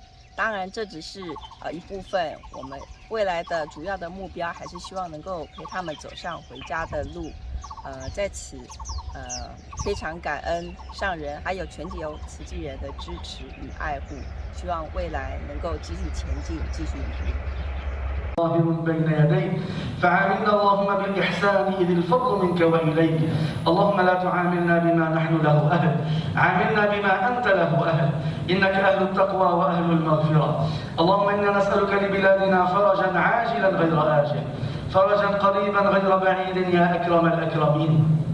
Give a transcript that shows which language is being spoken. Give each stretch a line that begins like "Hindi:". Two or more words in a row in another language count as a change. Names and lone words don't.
Chinese: 当然，这只是一部分，我们未来的主要的目标还是希望能够陪他们走上回家的路。在此非常感恩上人还有全体慈济人的支持与爱护，希望未来能够继续前进，继续努力。
Arabic: ظاهر بين يديك فعاملنا اللهم بالإحسان إذ الفضل منك وإليك اللهم لا تعاملنا بما نحن له أهل عاملنا بما أنت له أهل إنك أهل التقوى وأهل المغفرة اللهم إنا نسألك لبلادنا فرجا عاجلا غير آجل فرجا قريبا غير بعيد يا أكرم الأكرمين